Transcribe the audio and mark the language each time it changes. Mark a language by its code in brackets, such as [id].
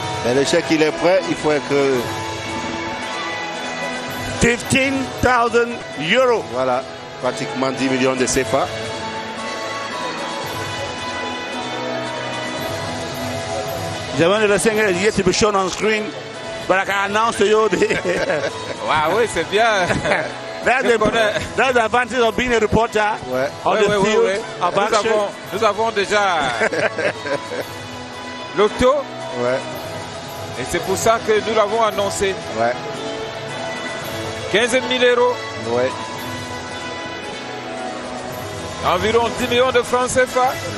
[fr] Mais le chèque, il est prêt. Il faut que... 15,000 euros. Voilà. Pratiquement 10 millions de CFA. [en] The one that saying is yet to be shown on screen, but I can announce to you the... [fr] Wow, oui, c'est bien. [en] That's the advantage of being a reporter on the field of action. [fr] Nous avons déjà l'auto. Et c'est pour ça que nous l'avons annoncé. 15 000 euros. Environ 10 millions de francs CFA.